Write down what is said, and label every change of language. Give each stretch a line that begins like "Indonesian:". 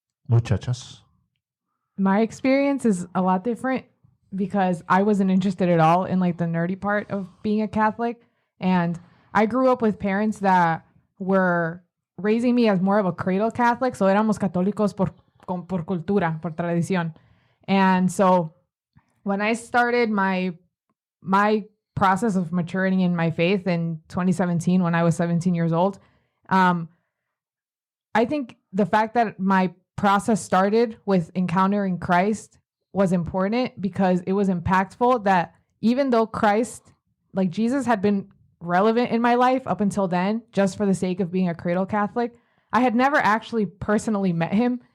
Spanish: Muchachos.
English: My experience is a lot different because I wasn't interested at all in like the nerdy part of being a Catholic. And I grew up with parents that were raising me as more of a cradle Catholic.
Spanish: So éramos católicos por cultura, por tradición.
English: And so when I started my process of maturing in my faith in 2017, when I was 17 years old, I think the fact that my process started with encountering Christ was important because it was impactful that even though Christ, like Jesus, had been relevant in my life up until then, just for the sake of being a cradle Catholic, I had never actually personally met him.